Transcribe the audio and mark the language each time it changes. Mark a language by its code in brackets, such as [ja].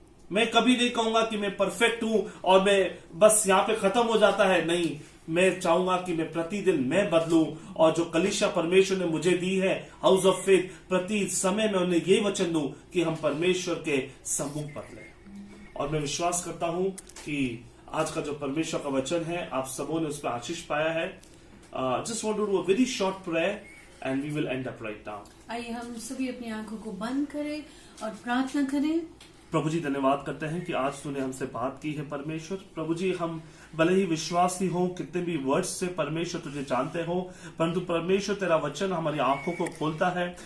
[hi] मैं कभी नहीं कहूंगा कि मैं परफेक्ट हूं और मैं बस यहां पे खत्म हो जाता है, नहीं, मैं चाहूंगा कि मैं प्रतिदिन मैं बदलूं, और जो कलीसिया परमेश्वर ने मुझे दी है हाउस ऑफ फेथ, प्रति समय में उन्हें ये वचन दूं कि हम परमेश्वर के सम्मुख बदले। और मैं विश्वास करता हूं कि आज का जो परमेश्वर का वचन है आप सबों ने उस पर आशीष पाया है। [en] Just want to do a very short prayer and we will end up right now. [hi] आइए हम सभी अपनी आंखों को बंद करें और प्रार्थना करें। प्रभु जी धन्यवाद करते हैं कि आज तूने हमसे बात की है परमेश्वर। प्रभु जी हम भले ही विश्वासी हो, कितने भी वर्ड्स से परमेश्वर तुझे जानते हो, परंतु परमेश्वर तेरा वचन हमारी आंखों को खोलता है।